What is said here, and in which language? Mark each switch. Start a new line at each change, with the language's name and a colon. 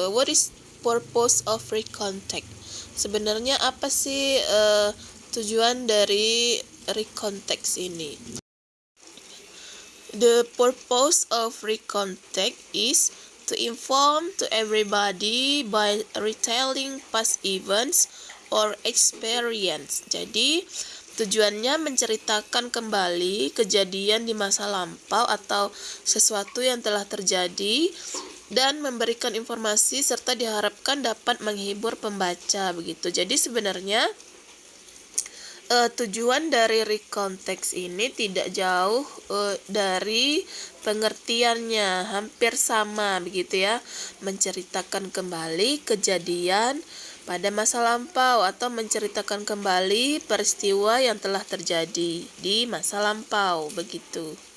English: What is purpose of recount text?
Indonesian: Sebenarnya apa sih tujuan dari recount text ini?
English: The purpose of recount text is to inform to everybody by retelling past events or experience.
Indonesian: Jadi, tujuannya menceritakan kembali kejadian di masa lampau atau sesuatu yang telah terjadi dan memberikan informasi serta diharapkan dapat menghibur pembaca begitu. Jadi sebenarnya tujuan dari recount text ini tidak jauh dari pengertiannya, hampir sama begitu ya, menceritakan kembali kejadian pada masa lampau atau menceritakan kembali peristiwa yang telah terjadi di masa lampau begitu.